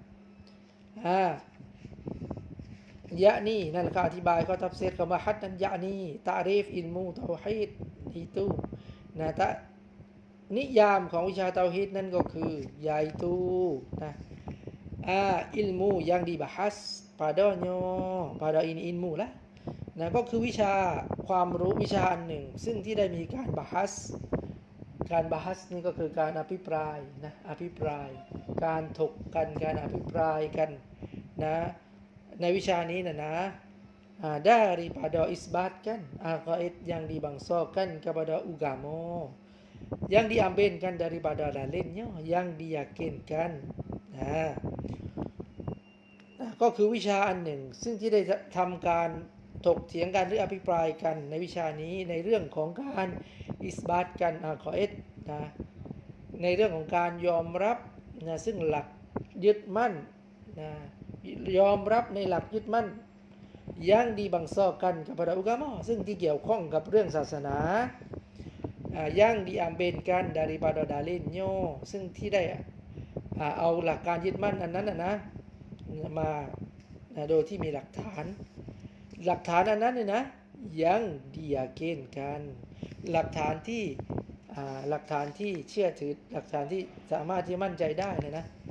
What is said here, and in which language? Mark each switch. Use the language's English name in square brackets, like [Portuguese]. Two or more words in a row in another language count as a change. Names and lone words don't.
[Thai] ยะนี่นั่นเขาอธิบายเขาทับเซตคำว่าฮัดนั้นยะนี่ตะรีฟอิลมูเตาฮีดituนะนิยาม ของวิชาเตาฮีดนั่นก็คือยาituนะ [Malay] ilmu yang dibahas pada ini ilmu [Thai] lah นะก็คือวิชาความรู้วิชาอันหนึ่งซึ่งที่ได้มีการบาฮัสนี่ก็คือการอภิปรายนะการถกกันการอภิปรายกันนะในวิชานี้นะ [Malay] daripada isbatkan aqaid yang dibangsakan kepada agama yang diambilkan daripada dalilnya yang diyakinkan [Thai] ก็คือวิชาอันหนึ่งซึ่งที่ได้ทำการถกเถียงกันหรืออภิปรายกันในวิชานี้ในเรื่องของการอิสบาตกันขอเอสนะใน เรื่องของการยอมรับนะซึ่งหลักยึดมั่นนะยอมรับใน หลักยึดมั่น [Malay] yang dibangsakan kepada agama [Thai] ซึ่งที่เกี่ยวข้องกับเรื่องศาสนา [Malay] yang diambilkan daripada dalilnya [Thai] ซึ่งที่ได้เอาหลักการยึดมั่นอันนั้นนะมาโดยที่มีหลักฐานอันนั้นเนี่ยนะยัง diyakinkan หลักฐานที่เชื่อถือหลักฐานที่สามารถที่มั่นใจได้นะ